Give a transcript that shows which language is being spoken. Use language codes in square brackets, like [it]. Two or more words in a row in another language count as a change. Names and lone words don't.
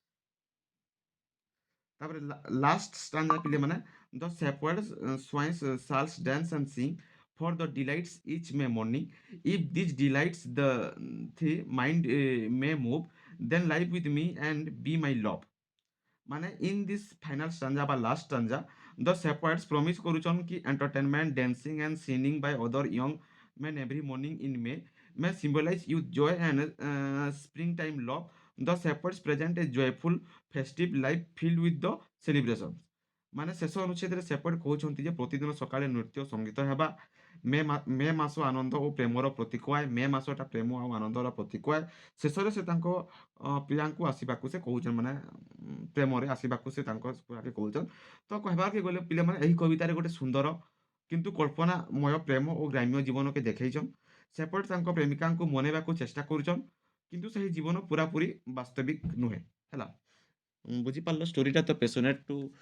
[en] ତାପରେ last stanza ପିଲାମାନେ the shepherd swains shall dance and sing for the delights each may morning if these delights the mind may move then live with me and be my love ମାନେ in this final stanza বা last stanza the shepherds promise [or] କରୁଛନ୍ କି [en] entertainment dancing and singing by other young men every morning in may symbolize youth joy and springtime love the shepherds present a joyful festive life filled with the celebrations [or] ମାନେ ଶେଷ ଅନୁଚ୍ଛେଦରେ ସେପଟେ କହୁଛନ୍ତି ଯେ ପ୍ରତିଦିନ ସକାଳେ ନୃତ୍ୟ ସଙ୍ଗୀତ ହେବା ମେ ମାସ ଆନନ୍ଦ ଓ ପ୍ରେମର ପ୍ରତୀକ ମେ ମାସଟା ପ୍ରେମ ଆଉ ଆନନ୍ଦର ପ୍ରତୀକ ଶେଷରେ ସେ ତାଙ୍କ ପ୍ରିୟାଙ୍କୁ ଆସିବାକୁ ସେ କହୁଛନ୍ ମାନେ ପ୍ରେମରେ ଆସିବାକୁ ସେ ତାଙ୍କ ପ୍ରିୟାକେ କହୁଛନ୍ ତ କହିବାକେ ଗଲେ ପିଲାମାନେ ଏହି କବିତାରେ ଗୋଟେ ସୁନ୍ଦର କିନ୍ତୁ କଳ୍ପନାମୟ ପ୍ରେମ ଓ ଗ୍ରାମ୍ୟ ଜୀବନକେ ଦେଖେଇଛନ୍ ସେପଟେ ତାଙ୍କ ପ୍ରେମିକାଙ୍କୁ ମନେଇବାକୁ ଚେଷ୍ଟା କରୁଛନ୍ କିନ୍ତୁ ସେହି ଜୀବନ ପୁରାପୁରି ବାସ୍ତବିକ ନୁହେଁ ହେଲା ବୁଝିପାରିଲ ଷ୍ଟୋରିଟା ତ ପେସୋନେଟ୍ ଟୁ